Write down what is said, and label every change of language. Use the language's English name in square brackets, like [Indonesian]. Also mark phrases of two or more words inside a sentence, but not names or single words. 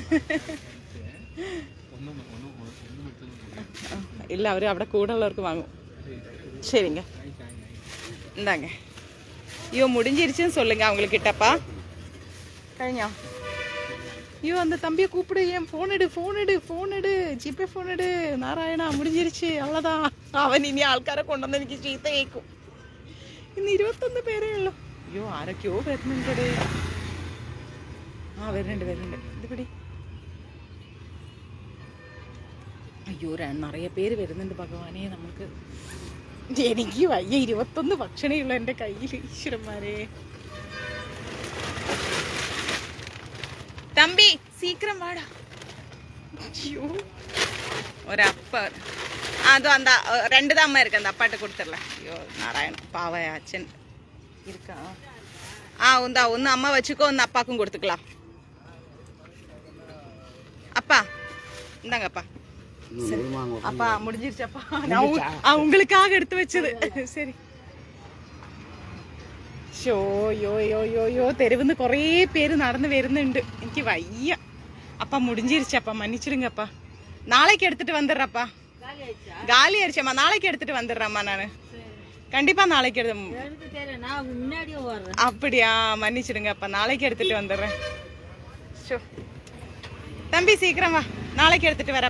[Tamil] இல்லை, அவர் അവിടെ கூட உள்ளவருக்கு வாங்கும். சரிங்க இந்தாங்க. ஐயோ முடிஞ்சிருச்சுன்னு சொல்லுங்க அவங்களுக்கு கிட்டப்பா. [Malayalam] കഴിഞ്ഞോ? [Tamil] ஐயோ அந்த தம்பியை கூப்பிடு, ஏன் ஃபோன் எடு, ஜிபே ஃபோன் எடு. നാരായണ முடிஞ்சிருச்சு, அவ்வளோதான். [Malayalam] അവൻ ഇനി ആൾക്കാരെ കൊണ്ടുവന്ന് എനിക്ക് ചീത്ത കേൾക്കും. ഇന്ന് 21 പേരേ ഉള്ളൂ. അയ്യോ ആരൊക്കെയോ വരുന്നുണ്ട്. വരുന്നുണ്ട്. ഇത് പിടി. അയ്യോ നിറയെ പേര് വരുന്നുണ്ട് ഭഗവാനെ. നമുക്ക് എനിക്ക് വയ്യ, 21 ഭക്ഷണേ ഉള്ളൂ എൻ്റെ കയ്യിൽ. ഈശ്വരന്മാരെ. [Tamil] தம்பி சீக்கிரம் வாடா. ஐயோ ஒரு அப்பா, அதுவும் அந்த 2 தான் அம்மா இருக்கு, அந்த அப்பாட்ட கொடுத்துடலாம். ஐயோ நாராயணன் பாவ அச்சன் இருக்கா? ஒன்று அம்மா வச்சுக்கோ, ஒன்று அப்பாக்கும் கொடுத்துக்கலாம். அப்பா இந்தாங்கப்பா. அப்பா முடிஞ்சிருச்சப்பா, நான் உங்களுக்காக எடுத்து வச்சது. சரி. [Malayalam] ഷോ യോ തെരുവുന്ന് കുറേ പേര് നടന്ന് വരുന്നുണ്ട്. എനിക്ക് വയ്യ. [Tamil] அப்பா முடிஞ்சிருச்சப்பா, மன்னிச்சிடுங்கப்பா. நாளைக்கு எடுத்துட்டு வந்துடுறப்பா. காலி ஆயிடுச்சம்மா, நாளைக்கு எடுத்துட்டு வந்துடுறேம்மா. நான் கண்டிப்பா நாளைக்கு அப்படியா? மன்னிச்சிடுங்கப்பா, நாளைக்கு எடுத்துட்டு வந்துடுறேன். ஷோ தம்பி சீக்கிரம் வா, நாளைக்கு எடுத்துட்டு வரப்பா.